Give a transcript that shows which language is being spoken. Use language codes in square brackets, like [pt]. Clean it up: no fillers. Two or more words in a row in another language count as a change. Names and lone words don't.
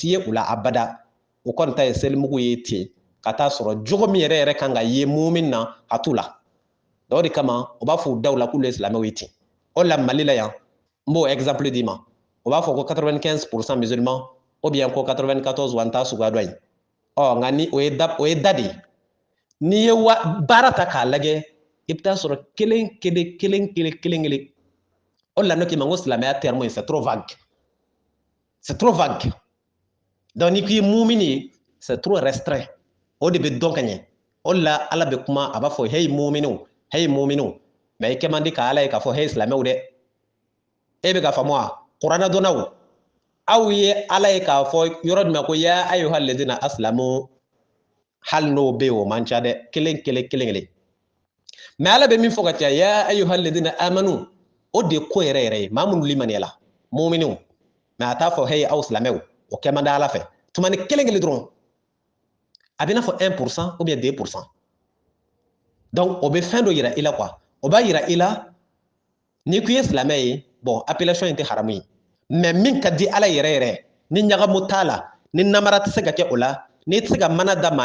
[bm] ye u la abada o kɔni ta ye selimugu ye ten ka taa sɔrɔ jogo min yɛrɛ kan ka ye mumin na a t'u la o de kama o b'a fɔ u daw la k'olu ye silamɛw ye ten o la Mali la yan n b'o exemple d'i ma o b'a fɔ ko 95% [fr] musulman ou bien [bm] ko 94 wa n t'a suguya dɔ ye nka ni o ye da de ye n'i ye baara ta k'a lajɛ i bɛ taa sɔrɔ kelen o de la ne k'i ma ko silamɛya terme ye [fr] c'est trop [bm] vague donc n'i ko i ye mumin ye [fr] c'est trop restreint [bm] o de bɛ dɔn ka ɲɛ o de la ala bɛ kuma a b'a fɔ hey muminw mais i kɛ man di ka ala ye k'a fɔ hey silamɛw dɛ e bɛ ka faamu wa kuranɛ dɔnnaw aw ye ala ye k'a fɔ yɔrɔ jumɛn ko [ar] يا أيها الذين أسلموا [bm] hali n'o bɛ yen o man ca dɛ kelen mais ala bɛ min fɔ ka caya [ar] يا أيها الذين آمنوا [bm] o de ko yɛrɛ ye maa minnu limaniyala muminw mais a t'a fɔ hey aw silamɛw o kɛ man di ala fɛ tuma ni kelen dɔrɔn a bɛ n'a fɔ 1% [fr] ou bien [bm] 2% donc o bɛ fɛn dɔ yira i la quoi o b'a yira i la n'i ko i ye silamɛ ye [fr] bon appellation [bm] in tɛ haramu ye mais min ka di ala yɛrɛ ni ɲagamu t'a la ni namara tɛ se ka kɛ o la n'i tɛ se ka mana da maa